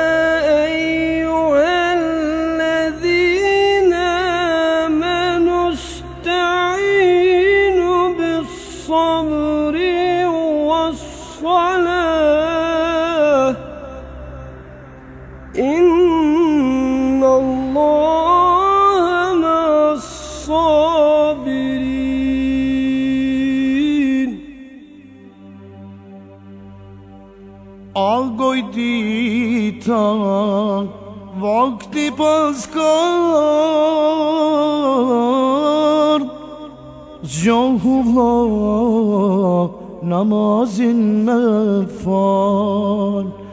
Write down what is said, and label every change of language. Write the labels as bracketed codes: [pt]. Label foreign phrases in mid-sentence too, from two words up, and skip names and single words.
[ar] أيها الذين آمنوا استعينوا بالصبر والصلاة إن الله مع الصابرين. [sq] Agoj dita, vakti paskar, zgjohu vlla, namazin me fal.